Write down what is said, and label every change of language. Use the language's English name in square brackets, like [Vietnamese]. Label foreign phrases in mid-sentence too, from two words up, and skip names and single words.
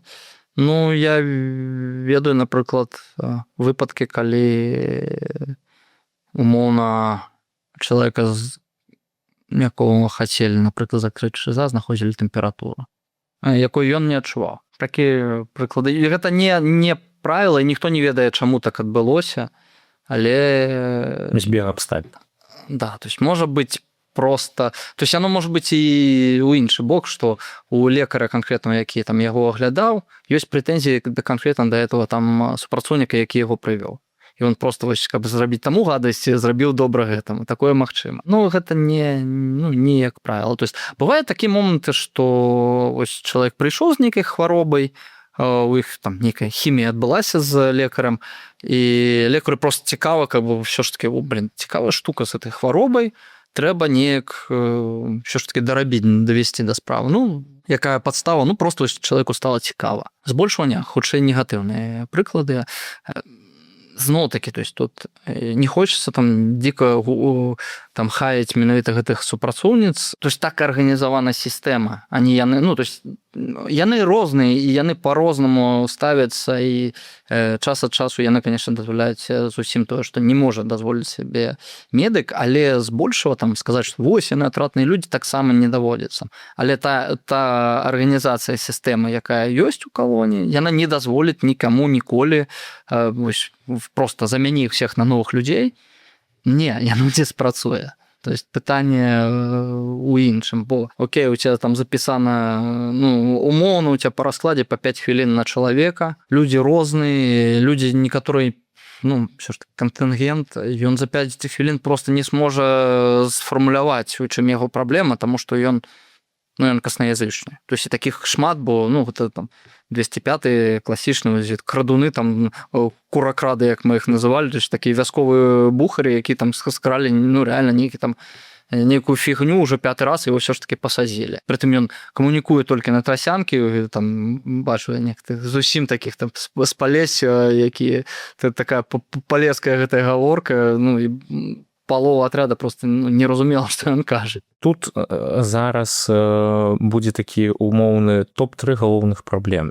[Belarusian] Ну, я ведаю, напрыклад, выпадкі, калі умоўна чалавека, якого хацелі, напрыклад, закрыць ШИЗА, знаходзілі тэмпературу, якой ён не адчуваў. Такія прыклады. І гэта не правіла, і ніхто не ведае, чаму так адбылося, але... Збег абставін. [Russian] Да, то есть [Belarusian] можа быць просто... [Russian] То есть оно может быть [Belarusian] і ў іншы бок, што у лекара канкрэтного, які там яго аглядаў, ёсць прэтэнзіі канкрэтна да этого там супрацоўніка, які яго прывёў. І он просто, вось, каб зрабіць таму гадасць, зрабіў добра гэтаму. Такое магчыма. Ну, гэта не як правіла. [Russian] То есть [Belarusian] бывае такі моманты, што ось чалавек прыйшоў з нейкай хваробай, у іх там нейкая хімія адбылася з лекарам, і лекару просто цікава, каб ўсё ж таки, цікавая штука з этой хваробай, трэба неяк ўсё ж таки дарабіць, давесці да справы. Ну, якая падстава? Ну, просто чалавеку стала цікава. Збольшвання, хутчэй негатыўныя прыклады. Зноў-такі, [Russian] то есть тут не хочется там дико там хаяць [Belarusian] менавіта гэтых супрацоўніц. [Russian] То есть [Belarusian] так арганізавана сістэма, а не яны, ну, [Russian] то есть [Belarusian] яны розныя, і яны по-рознаму ставяцца, і час ад часу яны, конечно, дазваляюць зусім тое, што не можа дазволіць сабе медык, але збольшага там сказаць, што вось яны атратныя людзі, таксама не даводзіцца. Але та арганізацыя сістэмы, якая ёсць у калоніі, яна не дазволіць нікаму ніколі вось просто замяні [Russian] всех на новых людзей. [Belarusian] Не, яно не спрацуе. [Russian] То есть [Belarusian] пытанне у іншым, бо окей, [Russian] у тебя [Belarusian] там запісана, ну, умоўна, [Russian] у тебя по раскладе по [Belarusian] 5 хвілін на чалавека, людзі розныя, людзі некаторыя, ну, [Russian] все ж таки [Belarusian] кантынгент, ён за 5 хвілін просто не сможа сфармуляваць, у чым яго праблема, таму што ён каснаязычны. [Russian] То есть [Belarusian] і таких шмат, бо, ну, гэта там 205-й класічны крадуны, там куракрады, як мы іх называлі, то есть такія вясковыя бухары, які там скралі, ну, реально нейкую фігню уже 5-й раз, [Russian] его все ж таки [Belarusian] пасадзілі. Прытым ён камунікуе толькі на трасянкі, там бачу некаторых зусім таких там з Палесся, які такая палеская гэтая гаворка, ну, і палова атряда просто не разумела, што ён кажа. Тут зараз будзе такі умоўны топ-3 галоўных праблем.